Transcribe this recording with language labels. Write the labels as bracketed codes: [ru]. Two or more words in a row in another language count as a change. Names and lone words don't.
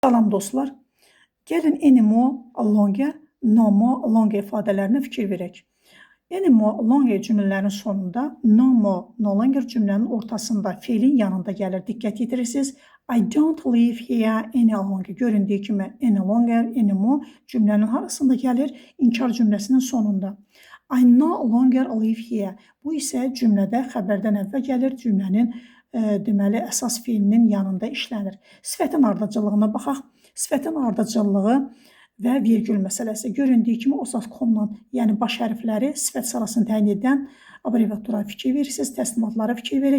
[az] Salam dostlar. Gəlin enimo, longer, nomo, longer ifadələrinə fikir verək. Enimo, longer cümlələrin sonunda, nomo, [en] no longer [az] cümlənin ortasında, feilin yanında gəlir. Diqqət yetirirsiniz. [en] I don't live here any longer. [az] Göründüyü kimi [en] any longer, [az] enimo cümlənin harasında gəlir? İnkar cümləsinin sonunda. [en] I no longer live here. [az] Bu isə cümlədə xəbərdən əvvəl gəlir. Cümlənin deməli, əsas feilinin yanında işlənir. Sifətin ardıcıllığına baxaq. Sifətin ardıcıllığı və vergül məsələsi. Göründüyü kimi osaskomla, yəni baş hərfləri sifət sırasını təyin edən abreviatura fikir verirsiniz, təslimatlara fikir verək.